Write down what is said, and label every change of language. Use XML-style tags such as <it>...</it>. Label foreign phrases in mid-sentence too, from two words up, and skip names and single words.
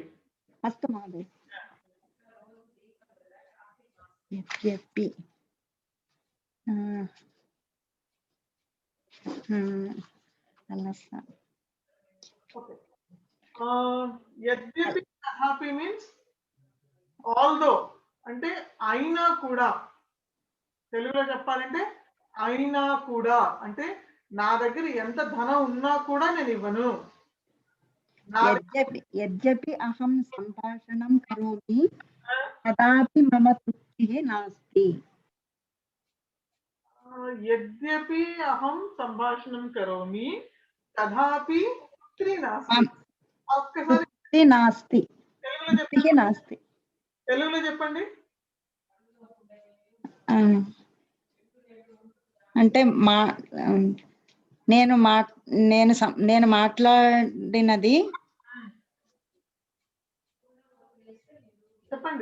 <sa>अस्तु महोदय. यद्यपि यद्यपि तथापि</sa> <en>means although</en> <te>అంటే అయినా కూడా. తెలుగులో చెప్పాలంటే అయినా కూడా అంటే నా దగ్గర ఎంత ధనం ఉన్నా కూడా నేను ఇవ్వను.</te> <sa>यद्यपि अहं सम्भाषणं करोमि तदापि मम तृप्तिः नास्ति. यद्यपि अहं सम्भाषणं करोमि तथापि तृप्तिः नास्ति. तृप्तिः नास्ति.</sa> <te>తెలుగులో చెప్పండి. అంటే నేను మాట్లాడినది చెప్పండి.</te>